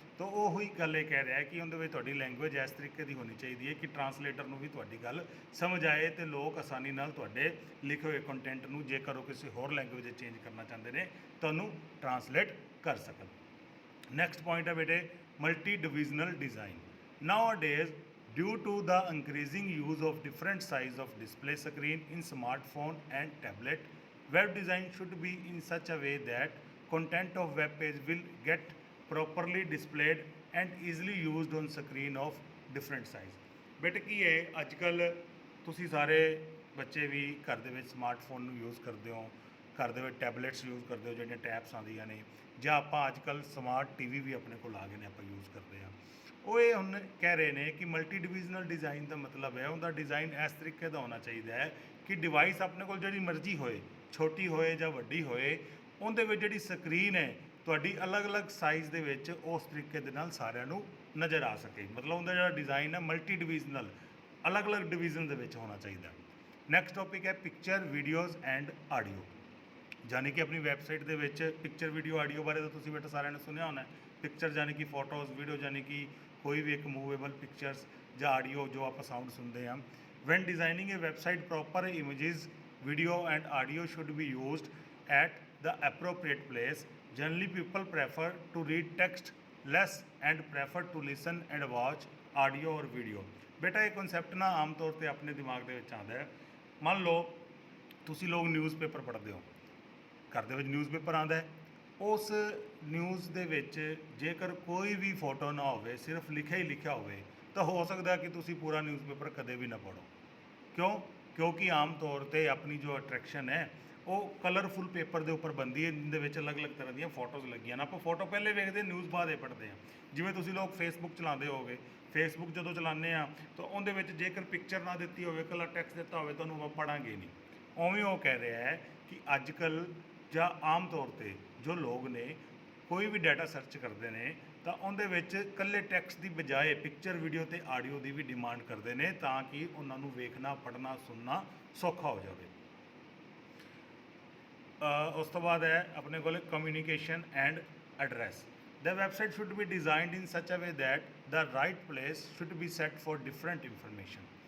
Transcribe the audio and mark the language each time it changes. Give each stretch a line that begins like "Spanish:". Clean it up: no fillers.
Punjabi: ਤਾਂ ਉਹ ਹੀ ਗੱਲ ਇਹ ਕਹਿ ਰਿਹਾ ਕਿ ਉਹਦੇ ਵਿੱਚ ਤੁਹਾਡੀ ਲੈਂਗੁਏਜ ਇਸ ਤਰੀਕੇ ਦੀ ਹੋਣੀ ਚਾਹੀਦੀ ਹੈ ਕਿ ਟਰਾਂਸਲੇਟਰ ਨੂੰ ਵੀ ਤੁਹਾਡੀ ਗੱਲ ਸਮਝ ਆਏ ਤੇ ਲੋਕ ਆਸਾਨੀ ਨਾਲ ਤੁਹਾਡੇ ਲਿਖੇ ਹੋਏ ਕੰਟੈਂਟ ਨੂੰ, ਜੇਕਰ ਉਹ ਕਿਸੇ ਹੋਰ ਲੈਂਗੁਏਜ ਵਿੱਚ ਚੇਂਜ ਕਰਨਾ ਚਾਹੁੰਦੇ ਨੇ, ਤੁਹਾਨੂੰ ਟਰਾਂਸਲੇਟ ਕਰ ਸਕਣ। ਨੈਕਸਟ ਪੁਆਇੰਟ ਹੈ ਬੇਟੇ multi divisional design.
English: Nowadays due to the increasing use of different size of display screen in smartphone and tablet, web design should be in such a way that content of web page will get properly displayed and easily used on screen of different size।
Punjabi: ਬੇਟੇ ਕੀ ਹੈ, ਅੱਜ ਕੱਲ੍ਹ ਤੁਸੀਂ ਸਾਰੇ ਬੱਚੇ ਵੀ ਘਰ ਦੇ ਵਿੱਚ ਸਮਾਰਟਫੋਨ ਨੂੰ ਯੂਜ਼ ਕਰਦੇ ਹੋ, ਘਰ ਦੇ ਵਿੱਚ ਟੈਬਲੇਟਸ ਯੂਜ਼ ਕਰਦੇ ਹੋ ਜਿਹੜੀਆਂ ਟੈਬਸ ਆਉਂਦੀਆਂ ਨੇ, ਜਾਂ ਆਪਾਂ ਅੱਜ ਕੱਲ੍ਹ ਸਮਾਰਟ TV ਵੀ ਆਪਣੇ ਕੋਲ ਆ ਗਏ ਨੇ, ਆਪਾਂ ਯੂਜ਼ ਕਰਦੇ ਹਾਂ। ਉਹ ਇਹ ਹੁਣ ਕਹਿ ਰਹੇ ਨੇ ਕਿ ਮਲਟੀ ਡਿਵੀਜ਼ਨਲ ਡਿਜ਼ਾਈਨ ਦਾ ਮਤਲਬ ਹੈ ਉਹਦਾ ਡਿਜ਼ਾਈਨ ਇਸ ਤਰੀਕੇ ਦਾ ਹੋਣਾ ਚਾਹੀਦਾ ਹੈ ਕਿ ਡਿਵਾਈਸ ਆਪਣੇ ਕੋਲ ਜਿਹੜੀ ਮਰਜ਼ੀ ਹੋਏ, ਛੋਟੀ ਹੋਏ ਜਾਂ ਵੱਡੀ ਹੋਏ, ਉਹਦੇ ਵਿੱਚ ਜਿਹੜੀ ਸਕਰੀਨ ਹੈ ਤੁਹਾਡੀ ਅਲੱਗ-ਅਲੱਗ ਸਾਈਜ਼ ਦੇ ਵਿੱਚ ਉਸ ਤਰੀਕੇ ਦੇ ਨਾਲ ਸਾਰਿਆਂ ਨੂੰ ਨਜ਼ਰ ਆ ਸਕੇ। ਮਤਲਬ ਉਹਦਾ ਜਿਹੜਾ ਡਿਜ਼ਾਈਨ ਹੈ ਮਲਟੀ ਡਿਵੀਜ਼ਨਲ, ਅਲੱਗ-ਅਲੱਗ ਡਿਵੀਜ਼ਨ ਦੇ ਵਿੱਚ ਹੋਣਾ ਚਾਹੀਦਾ। ਨੈਕਸਟ ਟੌਪਿਕ ਹੈ ਪਿਕਚਰ, ਵੀਡੀਓਜ਼ ਐਂਡ ਆਡੀਓ। ਯਾਨੀ ਕਿ ਆਪਣੀ ਵੈਬਸਾਈਟ ਦੇ ਵਿੱਚ ਪਿਕਚਰ, ਵੀਡੀਓ, ਆਡੀਓ ਬਾਰੇ ਤਾਂ ਤੁਸੀਂ ਬੇਟਾ ਸਾਰਿਆਂ ਨੇ ਸੁਣਿਆ ਹੋਣਾ। ਪਿਕਚਰ ਯਾਨੀ ਕਿ ਫੋਟੋਜ਼, ਵੀਡੀਓ ਯਾਨੀ ਕਿ ਕੋਈ ਵੀ ਇੱਕ ਮੂਵੇਬਲ ਪਿਕਚਰਸ, ਜਾਂ ਆਡੀਓ ਜੋ ਆਪਾਂ ਸਾਊਂਡ ਸੁਣਦੇ ਹਾਂ।
English: When designing a website proper images, video and audio should be used at the appropriate place। Generally people prefer to read text less and prefer to listen and watch audio or video।
Punjabi: ਬੇਟਾ ਇਹ concept ਨਾ ਆਮ ਤੌਰ ਤੇ ਆਪਣੇ ਦਿਮਾਗ ਦੇ ਵਿੱਚ ਆਉਂਦਾ ਹੈ। ਮੰਨ ਲਓ ਤੁਸੀਂ ਲੋਕ ਨਿਊਜ਼ਪੇਪਰ ਪੜ੍ਹਦੇ ਹੋ, ਘਰ ਦੇ ਵਿੱਚ ਨਿਊਜ਼ਪੇਪਰ ਆਉਂਦਾ ਹੈ, ਉਸ ਨਿਊਜ਼ ਦੇ ਵਿੱਚ ਜੇਕਰ ਕੋਈ ਵੀ ਫੋਟੋ ਨਾ ਹੋਵੇ, ਸਿਰਫ ਲਿਖਿਆ ਹੀ ਲਿਖਿਆ ਹੋਵੇ, ਤਾਂ ਹੋ ਸਕਦਾ ਕਿ ਤੁਸੀਂ ਪੂਰਾ ਨਿਊਜ਼ਪੇਪਰ ਕਦੇ ਵੀ ਨਾ ਪੜ੍ਹੋ। ਕਿਉਂ? ਕਿਉਂਕਿ ਆਮ ਤੌਰ ਤੇ ਆਪਣੀ ਜੋ ਅਟਰੈਕਸ਼ਨ ਹੈ ਉਹ ਕਲਰਫੁਲ ਪੇਪਰ ਦੇ ਉੱਪਰ ਬਣਦੀ ਹੈ, ਜਿਹਦੇ ਵਿੱਚ ਅਲੱਗ-ਅਲੱਗ ਤਰ੍ਹਾਂ ਦੀਆਂ ਫੋਟੋਜ਼ ਲੱਗੀਆਂ ਨੇ। ਆਪਾਂ ਫੋਟੋ ਪਹਿਲੇ ਵੇਖਦੇ, ਨਿਊਜ਼ ਬਾਅਦ ਇਹ ਪੜ੍ਹਦੇ ਹਾਂ। ਜਿਵੇਂ ਤੁਸੀਂ ਲੋਕ ਫੇਸਬੁੱਕ ਚਲਾਉਂਦੇ ਹੋਗੇ, ਫੇਸਬੁੱਕ ਜਦੋਂ ਚਲਾਉਂਦੇ ਆ ਤਾਂ ਉਹਦੇ ਵਿੱਚ ਜੇਕਰ ਪਿਕਚਰ ਨਾ ਦਿੱਤੀ ਹੋਵੇ, ਇਕੱਲਾ ਟੈਕਸਟ ਦਿੱਤਾ ਹੋਵੇ, ਤੁਹਾਨੂੰ ਆਪਾਂ ਪੜ੍ਹਾਂਗੇ ਨਹੀਂ। ਉਵੇਂ ਉਹ ਕਹਿ ਰਿਹਾ ਹੈ ਕਿ ਅੱਜ ਕੱਲ੍ਹ ਜਾਂ ਆਮ ਤੌਰ ਤੇ ਜੋ ਲੋਕ ਨੇ ਕੋਈ ਵੀ ਡਾਟਾ ਸਰਚ ਕਰਦੇ ਨੇ ਤਾਂ ਉਹਦੇ ਵਿੱਚ ਇਕੱਲੇ ਟੈਕਸਟ ਦੀ ਬਜਾਏ ਪਿਕਚਰ, ਵੀਡੀਓ ਤੇ ਆਡੀਓ ਦੀ ਵੀ ਡਿਮਾਂਡ ਕਰਦੇ ਨੇ, ਤਾਂ ਕਿ ਉਹਨਾਂ ਨੂੰ ਵੇਖਣਾ, ਪੜ੍ਹਨਾ, ਸੁਣਨਾ ਸੌਖਾ ਹੋ ਜਾਵੇ। ਉਸ ਤੋਂ ਬਾਅਦ ਹੈ ਆਪਣੇ ਕੋਲ communication and address.
English: The website should be designed in such a way that the right place should be set for different information।